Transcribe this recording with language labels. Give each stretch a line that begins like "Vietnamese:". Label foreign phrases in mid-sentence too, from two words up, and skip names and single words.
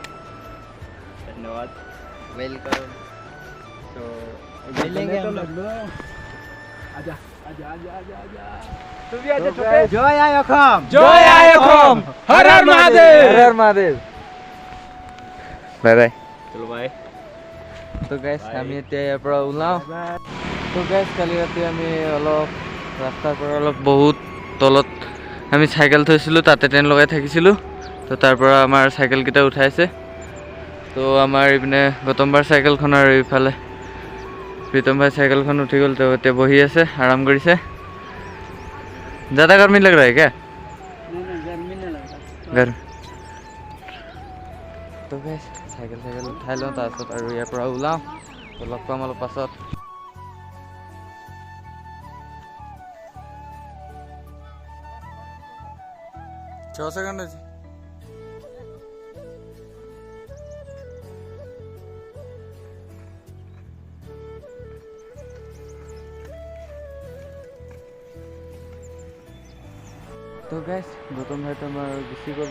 Hindi: धन्यवाद, वेलकम। तो मिलेंगे हम लोग। आजा आजा आजा आजा आजा। तो जय जय अखम, जय अखम, हर हर महादेव, हर हर महादेव।
English: bye bye.
Hindi: चलो बाय।
Assamese: তো গাইছ আমি এতিয়া ইয়াৰ পৰা ওলাওঁ। তো গাইছ কালি ৰাতি আমি অলপ ৰাস্তাৰ পৰা অলপ বহুত তলত আমি চাইকেল থৈছিলোঁ, তাতে টেণ্ট লগাই থাকিছিলোঁ। তো তাৰ পৰা আমাৰ চাইকেলকেইটা উঠাইছে। তো আমাৰ এইপিনে গৌতম বাৰ চাইকেলখন আৰু এইফালে প্ৰীতম ভাই চাইকেলখন উঠি গ'ল। তো এতিয়া বহি আছে, আৰাম কৰিছে।
Hindi: ज़्यादा गर्मी लग रहा है क्या? गर्मी नहीं लगता। गर्मी।
Assamese: তো গাইছ চাইকেল উঠাই লওঁ, তাৰপিছত আৰু ইয়াৰ পৰা ওলাওঁ। তো লগ পাম অলপ পাছত। ছ সেকেন্ড আছে। তো গাইছ গৌতম ভাইটো আমাৰ গুচি গ'ল।